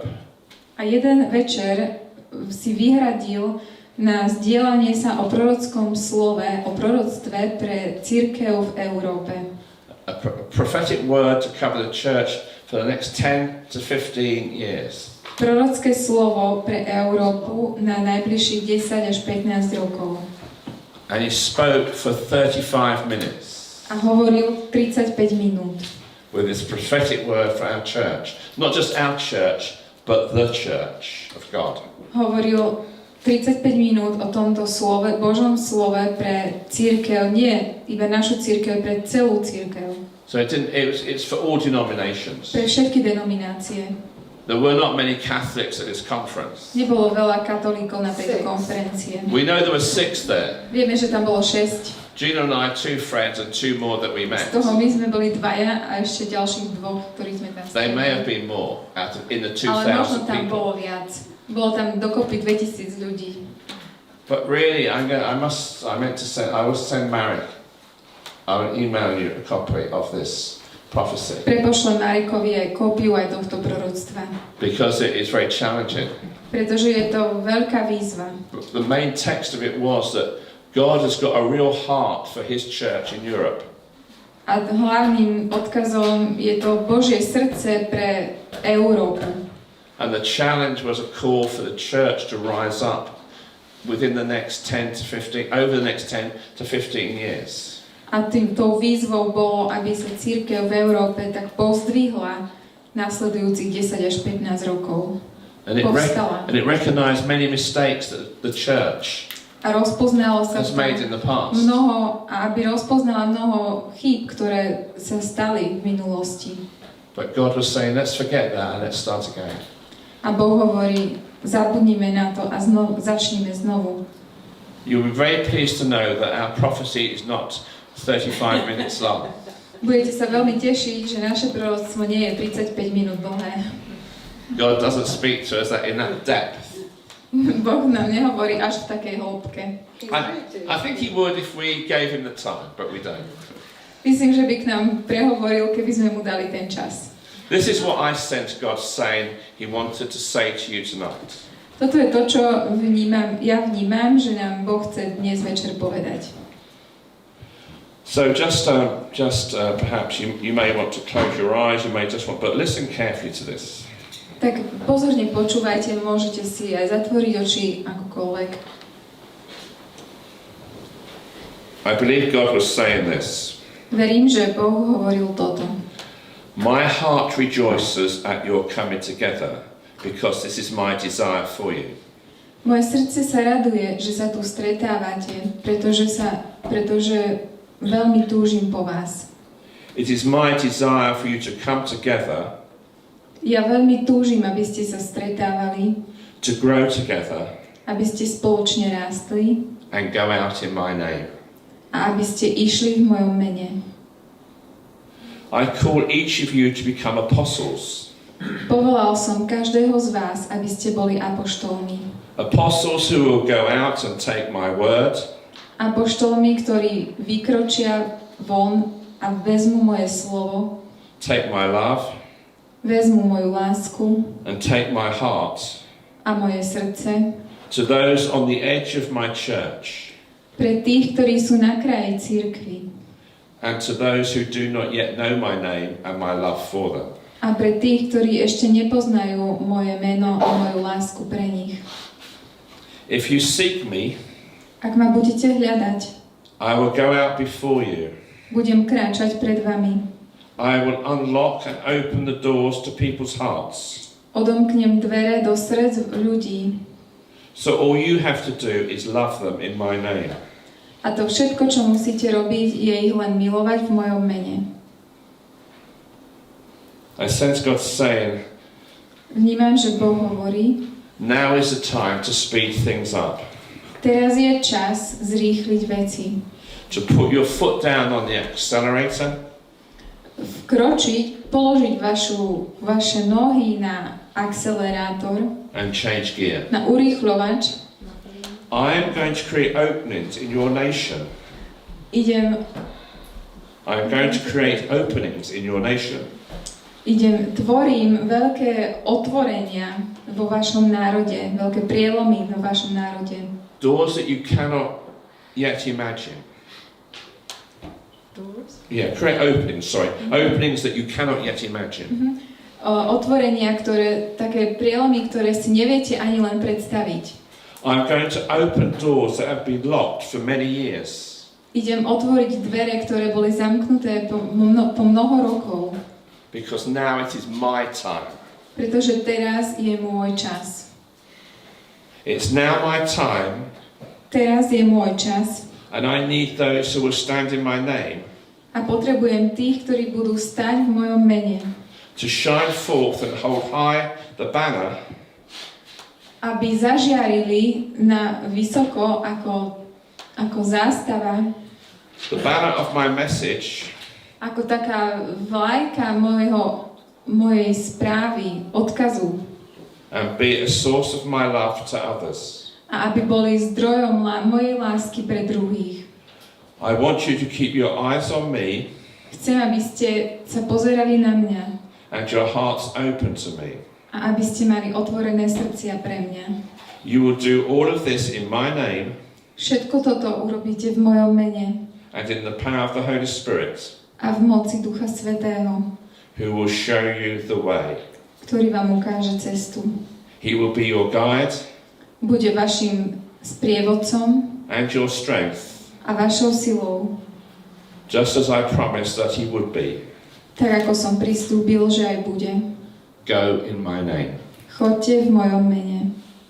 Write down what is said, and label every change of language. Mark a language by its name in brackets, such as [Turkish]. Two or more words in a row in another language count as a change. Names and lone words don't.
[Slovak] A jeden večer si vyhradil na zdieľanie sa o prorockom slove, o proroctve pre cirkev v Európe. [English] A prophetic word to cover the church for the next 10 to 15 years. [Slovak] Prorocké slovo pre Európu na najbližších 10 až 15 rokov. [English] And he spoke for 35 minutes [Slovak] A hovoril 35 minút. [English] with this prophetic word for our church. Not just our church, but the church of God. [Slovak] Hovoril 35 minút o tomto slove, Božom slove pre cirkev, nie iba našu cirkev, pre celú cirkev. [English] So it's for all denominations. [Slovak] Pre všetky denominácie. [English] There were not many Catholics at this conference. [Slovak] Nebolo veľa katolíkov na tejto konferencie. [English] We know there were 6 there. [Slovak] Vieme, že tam bolo 6. [English] Gina and I, 2 friends and 2 more that we met. [Slovak] Z toho my sme boli 2 a ešte ďalších 2, ktorí sme tam [English] They may have [Slovak] stretli. [English] been more in the [Slovak] Ale možno [English] 2,000 [Slovak] tam [English] people. [Slovak] bolo viac. Bolo tam dokopy 2000 ľudí. [English] But really, I will send Marek. I will email you a copy of this prophecy. [Slovak] Prepošlem Marekovi aj kópiu aj tohto proroctva. [English] Because it is very challenging. [Slovak] Pretože je to veľká výzva. [English] The main text of it was that God has got a real heart for His church in Europe. [Slovak] A hlavným odkazom je to Božie srdce pre Európu. [English] And the challenge was a call for the church to rise up within the next 10 to 15, over the next 10 to 15 years. [Slovak] A tou výzvou bolo, aby sa cirkev v Európe tak pozdvihla nasledujúcich 10 až 15 rokov. [English] And it recognized many mistakes that the church [Slovak] A rozpoznalo sa [English] has made in the past. [Slovak] aby rozpoznala mnoho chýb, ktoré sa stali v minulosti. [English] But God was saying, let's forget that and let's start again. [Slovak] A Boh hovorí, zabudnime na to a začnime znovu. [English] You'll be very pleased to know that our prophecy is not 35 minutes long. [Slovak] Budete sa veľmi tešiť, že naše proroctvo nie je 35 minút dlhé. [English] God doesn't speak to us in that depth. [Slovak] Boh nám nehovorí až v takej hĺbke. [English] I think he would if we gave him the time, but we don't. [Slovak] Myslím, že by k nám prehovoril, keby sme mu dali ten čas. [English] This is what I sense God saying he wanted to say to you tonight. [Slovak] Toto je to, čo vnímam, že nám Boh chce dnes večer povedať. [English] So just perhaps you may want to close your eyes, you may just want, but listen carefully to this. [Slovak] Tak pozorne počúvajte, môžete si aj zatvoriť oči akokoľvek. [English] I believe God was saying this. [Slovak] Verím, že Boh hovoril toto. [English] My heart rejoices at your coming together, because this is my desire for you. [Slovak] Moje srdce sa raduje, že sa tu stretávate, pretože veľmi túžim po vás. [English] It is my desire for you to come together, [Slovak] Ja veľmi túžim, aby ste sa stretávali, [English] to grow together, [Slovak] aby ste spoločne rástli [English] and go out in my name. [Slovak] a aby ste išli v mojom mene. [English] I call each of you to become apostles. [Slovak] Povolal som každého z vás, aby ste boli apoštolmi. [English] Apostles who will go out and take my word. [Slovak] Apoštolmi, ktorí vykročia von a vezmu moje slovo, [English] take my love, [Slovak] vezmu moju lásku [English] and take my heart [Slovak] a moje srdce [English] to those on the edge of my church, [Slovak] pre tých, ktorí sú na kraji cirkvi [English] and to those who do not yet know my name and my love for them. [Slovak] a pre tých, ktorí ešte nepoznajú moje meno a moju lásku pre nich. [English] If you seek me, [Slovak] Ak ma budete hľadať, [English] I will go out before you. [Slovak] budem kráčať pred vami. [English] I will unlock and open the doors to people's hearts. [Slovak] Odomknem dvere do srdc ľudí. [English] So all you have to do is love them in my name. [Slovak] A to všetko, čo musíte robiť, je ich len milovať v mojom mene. [English] I sense God saying, [Slovak] Vnímam, že Boh hovorí, [English] now is the time to speed things up. [Slovak] teraz je čas zrýchliť veci. [English] To put your foot down on the accelerator. [Slovak] Vkročiť, položiť vaše nohy na akcelerátor, [English] And change gear. [Slovak] na urýchľovač. [English] I am going to create openings in your nation. I'm going to create openings in your nation. [Slovak] Tvorím veľké otvorenia vo vašom národe, veľké prielomy vo vašom národe. [English] Doors that you cannot yet imagine. Doors? Yeah, create openings, Openings that you cannot yet imagine. [Slovak] Otvorenia, také prielomy, ktoré si neviete ani len predstaviť. [English] I'm going to open doors that have been locked for many years. [Slovak] Idem otvoriť dvere, ktoré boli zamknuté po mnoho rokov. [English] Because now it is my time. [Slovak] Pretože teraz je môj čas. [English] It's now my time. [Slovak] Teraz je môj čas. [English] And I need those who will stand in my name. [Slovak] A potrebujem tých, ktorí budú stať v mojom mene. [English] To shine forth and hold high the banner. [Slovak] Aby zažiarili na vysoko ako zástava. [English] The banner of my message. [Slovak] Ako taká vlajka mojej správy, odkazu. [English] And be a source of my love to others. [Slovak] A aby boli zdrojom mojej lásky pre druhých. [English] I want you to keep your eyes on me. [Slovak] Chcem, aby ste sa pozerali na mňa. [English] And your hearts open to me. [Slovak] A aby ste mali otvorené srdcia pre mňa. [English] You will do all of this in my name. [Slovak] Všetko toto urobíte v mojom mene. [English] And in the power of the Holy Spirit. [Slovak] A v moci Ducha Svätého. [English] Who will show you the way. [Slovak] Ktorý vám ukáže cestu. [English] He will be your guide. [Slovak] Bude vašim sprievodcom [English] and your strength, [Slovak] a vašou silou, [English] just as I promised that he would be. [Slovak] tak ako som prislúbil, že aj bude. [English] Go in my name. [Slovak] Choďte v mojom mene.